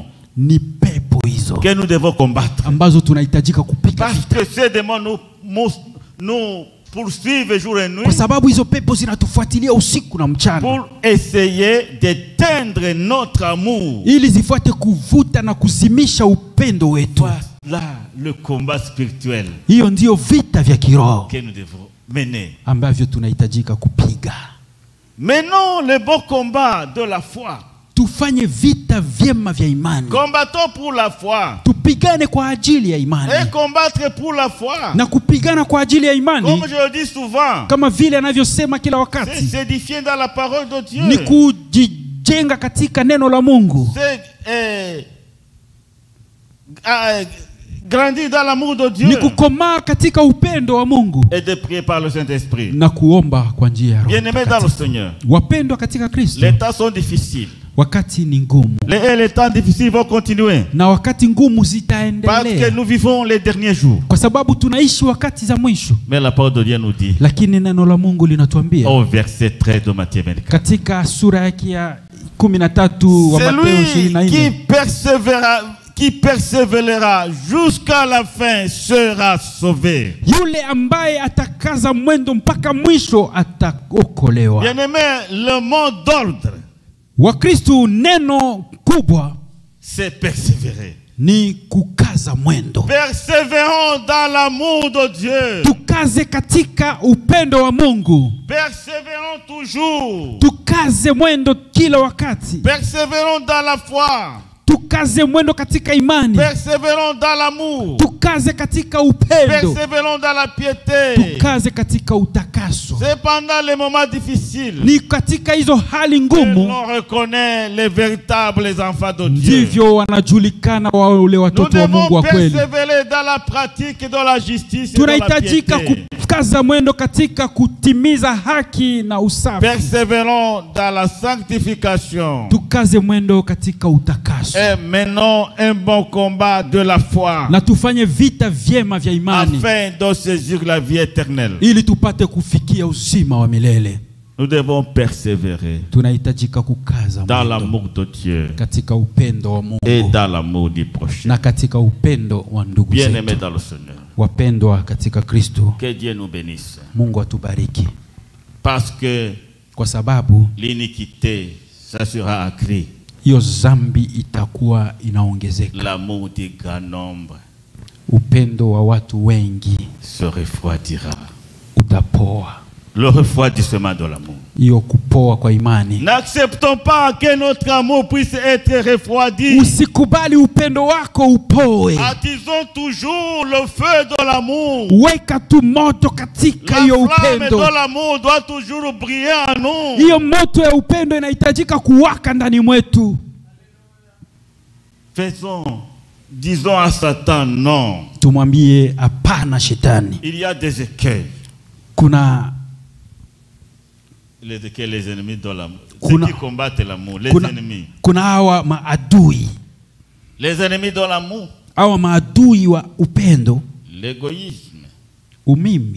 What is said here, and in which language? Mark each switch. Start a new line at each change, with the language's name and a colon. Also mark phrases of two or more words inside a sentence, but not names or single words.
Swahili: Ni pepo hizo
French: que nous devons combattre.
Swahili: ambazo tunahitajika kupiga
French: Parce
Swahili: vita,
French: que ces démons nous poursuivent jour et nuit
Swahili: kwa sababu hizo pepo zinatufuatilia usiku na mchana,
French: pour essayer d'éteindre notre amour.
Swahili: ili zifuate kuvuta na kuzimisha upendo wetu.
French: Voilà le combat spirituel
Swahili: Hiyo ndio vita vya kiroho
French: que nous devons mener.
Swahili: ambavyo tunahitajika kupiga.
French: Menons le beau combat de la foi.
Swahili: Tufanye vita vyema vya imani,
French: Combattons pour la foi.
Swahili: tupigane kwa ajili ya imani.
French: Et combattre pour la foi,
Swahili: Na kupigana kwa ajili ya imani,
French: comme je le dis souvent,
Swahili: kama vile anavyosema kila
French: c'est
Swahili: wakati,
French: s'édifier dans la parole de Dieu.
Swahili: ni kujijenga katika neno la Mungu,
French: C'est grandir dans l'amour de Dieu
Swahili: ni kukomaa katika upendo wa Mungu
French: et de prier par le Saint-Esprit.
Swahili: na kuomba kwa njia ya Roho
French: Bien-aimés dans le
Swahili: Mtakatifu.
French: Seigneur,
Swahili: Wapendwa katika Kristo,
French: les temps sont difficiles.
Swahili: wakati ni ngumu
French: Les temps difficiles vont continuer
Swahili: na wakati ngumu
French: parce que
Swahili: zitaendelea,
French: nous vivons les derniers jours.
Swahili: kwa sababu tunaishi wakati za mwisho.
French: Mais la parole de Dieu nous dit
Swahili: Lakini neno la Mungu linatuambia
French: au verset 13 de Matthieu 24,
Swahili: katika sura yake ya 13 wa Mathayo
French: celui
Swahili: 24,
French: qui persévérera jusqu'à la fin sera sauvé.
Swahili: yule ambaye atakaza mwendo mpaka mwisho ataokolewa.
French: Bien-aimé, le mot d'ordre,
Swahili: Wakristo, neno kubwa
French: c'est persévérer.
Swahili: ni kukaza mwendo.
French: Persévérons dans l'amour de Dieu.
Swahili: Tukaze katika upendo wa Mungu.
French: Persévérons toujours.
Swahili: Tukaze mwendo kila wakati.
French: Persévérons dans la foi.
Swahili: Tukaze mwendo katika imani.
French: Persévérons dans l'amour.
Swahili: Tukaze katika upendo.
French: Persévérons dans la piété.
Swahili: Tukaze katika utakaso.
French: C'est pendant les moments difficiles
Swahili: Ni katika hizo hali
French: que
Swahili: ngumu
French: l'on reconnaît les véritables enfants de Dieu.
Swahili: ndivyo wanajulikana wale
French: Nous
Swahili: watoto wa Mungu
French: devons
Swahili: wa kweli.
French: persévérer dans la pratique de la justice et de la
Swahili: Tunahitajika
French: piété.
Swahili: kukaza mwendo katika kutimiza haki na usafi.
French: Persévérons dans la sanctification.
Swahili: Tukaze mwendo katika utakaso.
French: Et menons un bon combat de la foi
Swahili: Na tufanye vita vyema vya imani
French: afin de saisir la vie éternelle.
Swahili: ili tupate kufikia uzima wa milele.
French: Nous devons persévérer
Swahili: Tunahitajika kukaza
French: dans
Swahili: mwendo
French: l'amour de Dieu
Swahili: katika upendo wa Mungu
French: et dans l'amour du prochain.
Swahili: na katika upendo wa ndugu
French: Bien-aimés
Swahili: zetu.
French: dans le Seigneur,
Swahili: Wapendwa katika Kristo,
French: que Dieu nous bénisse.
Swahili: Mungu atubariki
French: Parce que
Swahili: kwa sababu
French: l'iniquité, ça sera accrue.
Swahili: hiyo zambi itakuwa inaongezeka.
French: L'amour du grand nombre
Swahili: Upendo wa watu wengi
French: se refroidira.
Swahili: utapoa.
French: Le refroidissement de l'amour.
Swahili: Hiyo kupoa kwa imani.
French: N'acceptons pas que notre amour puisse être refroidi.
Swahili: Usikubali upendo wako upoe.
French: Attisons toujours le feu de l'amour.
Swahili: Weka tu moto katika
French: La
Swahili: hiyo
French: flamme
Swahili: upendo.
French: de l'amour doit toujours briller en nous.
Swahili: Hiyo moto ya upendo inahitajika kuwaka ndani mwetu.
French: Disons à Satan non.
Swahili: Tumwambie hapana shetani.
French: Il y a des écueils.
Swahili: Kuna
French: Les écueils, les ennemis de l'amour.
Swahili: Kuna-
French: Ceux qui combattent l'amour, les
Swahili: kuna,
French: ennemis.
Swahili: kuna hawa maadui.
French: Les ennemis de l'amour.
Swahili: Hawa maadui wa upendo,
French: L'égoïsme.
Swahili: umimi,